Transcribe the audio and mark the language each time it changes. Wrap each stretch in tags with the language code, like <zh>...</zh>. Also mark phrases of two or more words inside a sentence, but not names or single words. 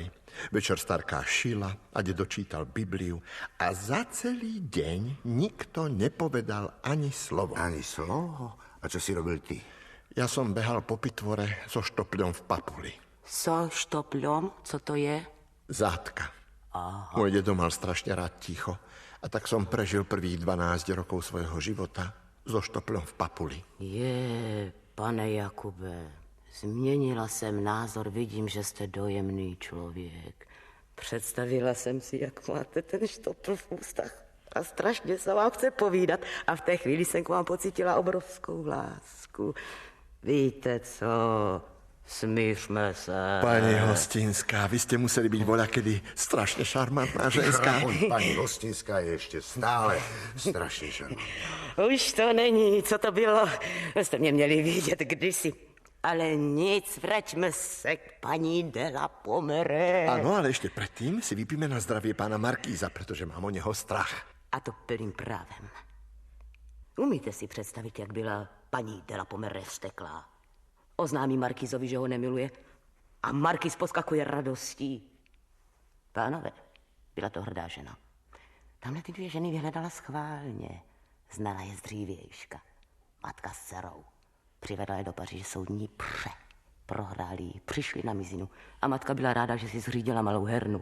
<sk>Večer starká šila a dedo čítal Bibliu a za celý deň nikto nepovedal ani slovo. Ani slovo? A čo si robil ty? Ja som behal po pitvore so štopľom v papuli. So štopľom? Co to je? Zátka. Aha. Môj dedo mal strašne rád ticho a tak som prežil prvých 12 rokov svojho života so štopľom v papuli.</sk> <cs>Pane Jakube, změnila jsem názor, vidím, že jste dojemný člověk. Představila jsem si, jak máte ten štopl v ústach a strašně se vám chce povídat a v té chvíli jsem k vám pocítila obrovskou lásku. Víte co, smířme se.</cs> <sk>Pani Hostinská, vy ste museli byť voľakedy strašne šarmantná ženská. Pani Hostinská je ešte stále strašne šarmantná.</sk> <cs>Už to není, co to bylo. Jste mě měli vidět kdysi. Ale nic, vraťme se k paní de la Pommeraye.</cs> <sk>Áno, ale ešte predtým si vypíme na zdravie pána Markýza, pretože mám o neho strach.</sk> <cs>A to plným právem. Umíte si představit, jak byla paní de la Pommeraye vzteklá? Oznámí Markýzovi, že ho nemiluje a Markýz poskakuje radostí. Pánové, byla to hrdá žena. Tamhle ty dvě ženy vyhledala schválně. Znala je z dřívějška. Matka s dcerou. Přivedla je do Paříže soudní pře. Prohráli ji, přišli na mizinu a matka byla ráda, že si zřídila malou hernu.</cs>